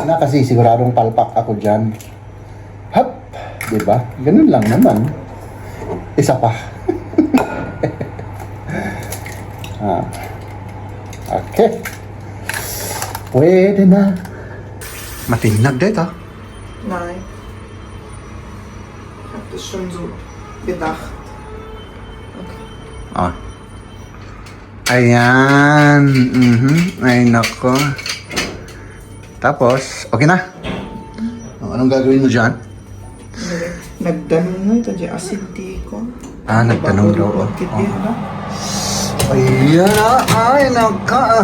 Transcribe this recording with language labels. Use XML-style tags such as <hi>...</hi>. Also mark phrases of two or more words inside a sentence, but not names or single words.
<tl>na kasi siguradong palpak ako dyan. Hop! Diba? Ganun lang naman. Isa pa. Okay. Pwede na. Matinag dito.</tl> <de>Nein. Ich hab das schon so gedacht.</de> <tl>Okay. Ayan. Ay, nako. Tapos, okay na? Anong gagawin mo dyan? Nagtanong na ito, di asinti ko. Nagtanong daw. Ayan, ay, naka.</tl>